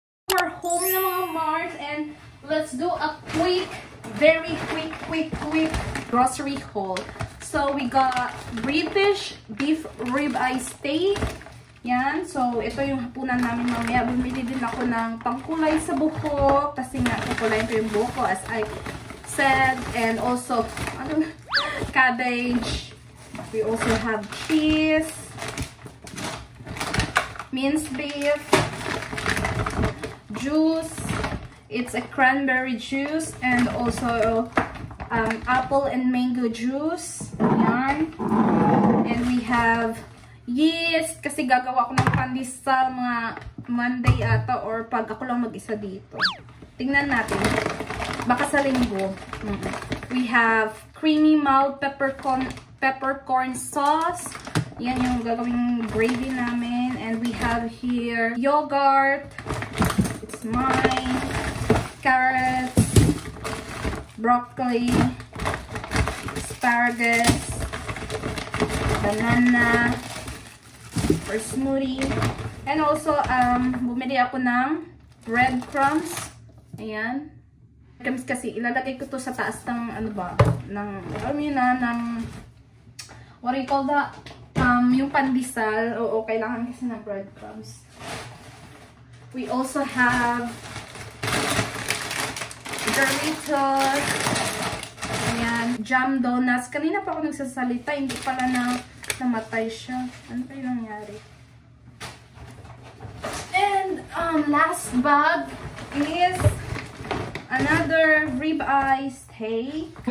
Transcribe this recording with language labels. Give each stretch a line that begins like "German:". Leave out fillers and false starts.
English: We're home
Filipino: na mga Mars
English: and let's do a quick, very quick grocery haul. So we got British beef ribeye steak.
Filipino: Yan. So, ito yung hapunan namin mamaya. Bumili din ako ng pangkulay sa buhok. Kasi nga, kukulay ko yung buhok ko
English: as I said. And also, cabbage. We also have cheese. Minced beef. Juice. It's a cranberry juice. And also, apple and mango juice.
Filipino: Yan.
English: And we have yeast,
Filipino: kasi gagawa ko ng pandesal mga Monday ata or pag ako lang mag-isa dito. Tingnan natin. Baka sa linggo.
English: We have creamy mild peppercorn sauce.
Filipino: Yan yung gagawing gravy namin.
English: And we have here yogurt. It's mine. Carrots. Broccoli. Asparagus. Banana. For smoothie. And also,
Filipino: bumili ako ng breadcrumbs. Ayan. Breadcrumbs kasi ilalagay ko to sa taas ng, ano ba, ng, alam yun na, ng,
English: what do you call that?
Filipino: Yung pandesal. Oo, kailangan kasi ng breadcrumbs.
English: We also have Doritos.
Filipino: Ayan.
English: Jam donuts.
Filipino: Kanina pa ako nagsasalita. Hindi pala namatay siya. Ano pa yung nangyari?
English: And last bag is another ribeye steak.